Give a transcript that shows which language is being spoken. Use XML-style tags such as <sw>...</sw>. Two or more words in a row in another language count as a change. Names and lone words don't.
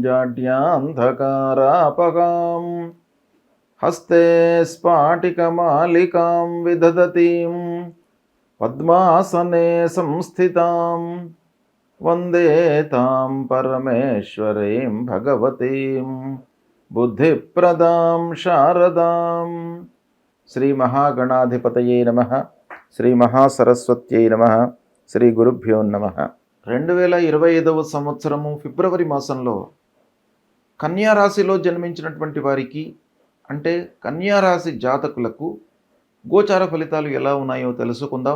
<sa>जाड्यान्धकारापगां हस्ते स्फाटिकमालिकां विदधतीं पद्मासने संस्थितां वन्दे तां परमेश्वरीं भगवतीं बुद्धिप्रदां शारदां। श्री महागणाधिपतये नमः। श्री महासरस्वत्यै नमः. श्री गुरुभ्यो नमः.</sa> <te>2025వ సంవత్సరము ఫిబ్రవరి మాసంలో కన్యారాశిలో జన్మించినటువంటి వారికి అంటే కన్యారాశి జాతకులకు గోచార ఫలితాలు ఎలా ఉన్నాయో తెలుసుకుందాం.</te>